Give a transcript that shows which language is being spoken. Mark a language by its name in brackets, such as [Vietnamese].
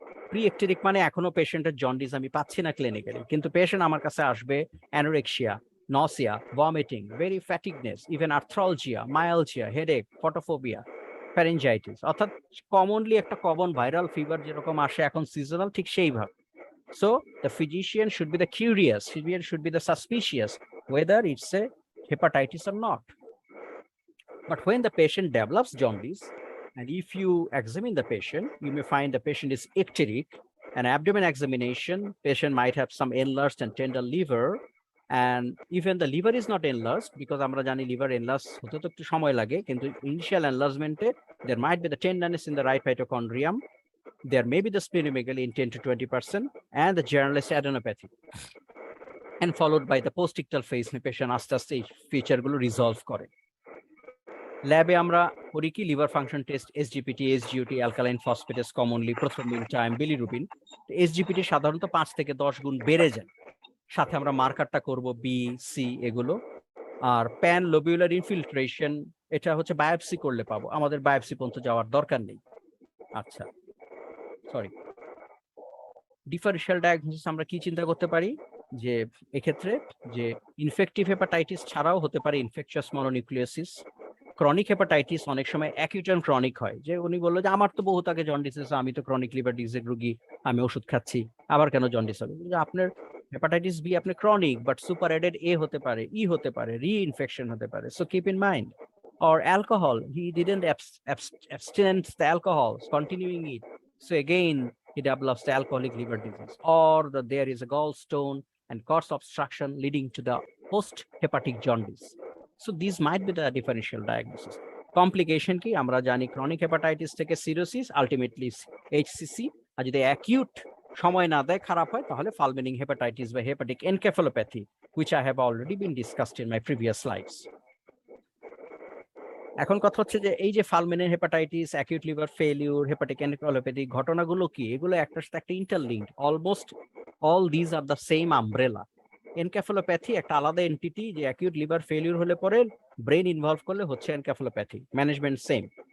[Bangla] Pre একটেরিক মানে এখনো পেশেন্টের জন্ডিস আমি পাচ্ছি না ক্লিনিক্যালি, কিন্তু পেশেন্ট আমার কাছে আসবে anorexia, nausea, vomiting, very ফ্যাটিগনেস, even arthralgia, myalgia, headache, photophobia, pharyngitis, অর্থাৎ কমনলি একটা কমন ভাইরাল ফিভার যেরকম আসে এখন সিজনাল, ঠিক সেইভাবে। [English] So the physician should be the curious, physician should be the suspicious whether it's a hepatitis or not. But when the patient develops jaundice, and if you examine the patient, you may find the patient is icteric. An abdomen examination, patient might have some enlarged and tender liver, and even the liver is not enlarged, because [Bangla] আমরা জানি liver enlarged হতে তো একটু সময় লাগে, কিন্তু [English] initial enlargement there might be the tenderness in the right mitochondrium. There may be the splenomegaly in 10 to 20%, and the generalized adenopathy, and followed by the postictal phase, patient [Bangla] আস্তে আস্তে এই ফিচারগুলো resolve করে। ল্যাবে আমরা করি কি, liver function test, SGPT, SGOT, alkaline phosphatase, commonly prothrombin, time, bilirubin. SGPT সাধারণত 5 থেকে 10 গুণ বেড়ে যায়, সাথে আমরা মার্কারটা করব B, C এগুলো। আর প্যান লোবিউলার ইনফিল্ট্রেশন, এটা হচ্ছে বায়োপসি করলে পাবো, আমাদের বায়োপসি পর্যন্ত যাওয়ার দরকার নেই। আচ্ছা, সরি, ডিফারেনশিয়াল ডায়াগনোসিস আমরা কি চিন্তা করতে পারি, যে এক্ষেত্রে যে ইনফেক্টিভ হেপাটাইটিস ছাড়াও হতে পারে ইনফেকশাস মনোনিউক্লিওসিস। ক্রনিক হেপাটাইটিস অনেক সময় অ্যাকিউট এন্ড ক্রনিক হয়, যে উনি বললো যে আমার তো বহুত আগে জন্ডিস আছে, আমি তো ক্রনিক লিভার ডিজিজের রোগী, আমি ওষুধ খাচ্ছি, আবার কেন জন্ডিস হবে? আপনার হেপাটাইটিস বি আপনি chronic, but super added A হতে পারে, E হতে পারে, রি ইনফেকশন হতে পারে, [English] So keep in mind. Or alcohol, he didn't abstinence the alcohol, continuing it, so again he develops the alcoholic liver disease. Or there is a gallstone and cause obstruction leading to the post-hepatic jaundice. So these might be the differential diagnosis. Complication কি, আমরা জানি chronic hepatitis থেকে cirrhosis, ultimately HCC, [Bangla] আর যদি acute সময় না দেয়, খারাপ হয়, তাহলে [English] fulminating hepatitis বা hepatic encephalopathy, which I have already been discussed in my previous slides. [Bangla] এখন কথা হচ্ছে যে এই যে ফালমিনারি hepatitis, acute liver failure, hepatic encephalopathy, ঘটনাগুলো কি, এগুলো একটার সাথে একটা interlinked, [English] Almost all these are the same umbrella. [Bangla] Encephalopathy একটা আলাদা এন্টিটি, যে অ্যাকিউট লিভার ফেলিউর হলে পরে ব্রেন ইনভলভ করলে হচ্ছে এনকেফালোপ্যাথি, ম্যানেজমেন্ট সেম।